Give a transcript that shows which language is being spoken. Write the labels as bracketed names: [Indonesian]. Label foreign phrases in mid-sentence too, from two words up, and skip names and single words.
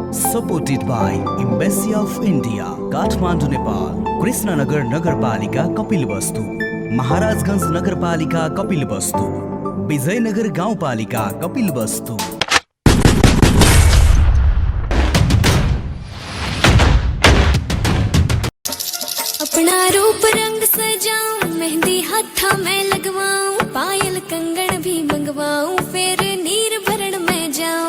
[English] supported by [Nepali] एम्बेसी अफ इन्डिया काठमाडौँ नेपाल, कृष्णनगर नगरपालिका कपिलवस्तु, महाराजगञ्ज नगरपालिका कपिलवस्तु, विजयनगर गाउँपालिका कपिलवस्तु। [Hindi] अपना रूप रंग सजाऊं, मेहंदी हाथा में लगवाऊं, पायल कंगन भी मंगवाऊं, फिर नीर भरण में जाऊं।